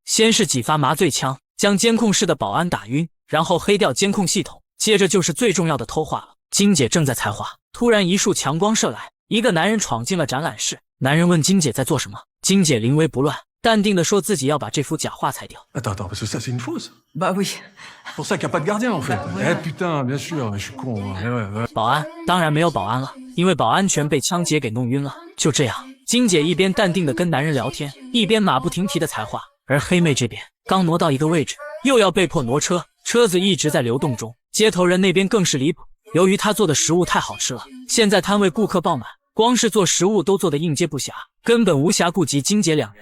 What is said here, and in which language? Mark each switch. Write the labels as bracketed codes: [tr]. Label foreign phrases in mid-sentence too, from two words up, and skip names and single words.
[zh] 先是几发麻醉枪将监控室的保安打晕，然后黑掉监控系统，接着就是最重要的偷画了。金姐正在采画，突然一束强光射来，一个男人闯进了展览室。男人问金姐在做什么，金姐临危不乱，淡定地说自己要把这幅假画裁掉。 [fr] Attends, parce que ça c'est une fausse. Bah oui. C'est pour ça qu'il n'y a pas de gardien en fait. Eh putain, bien sûr, je suis con. [zh] 保安当然没有保安了，因为保安全被枪姐给弄晕了。就这样，金姐一边淡定地跟男人聊天，一边马不停蹄地裁画。而黑妹这边刚挪到一个位置，又要被迫挪车，车子一直在流动中。接头人那边更是离谱，由于他做的食物太好吃了，现在摊位顾客爆满，光是做食物都做得应接不暇，根本无暇顾及金姐两人。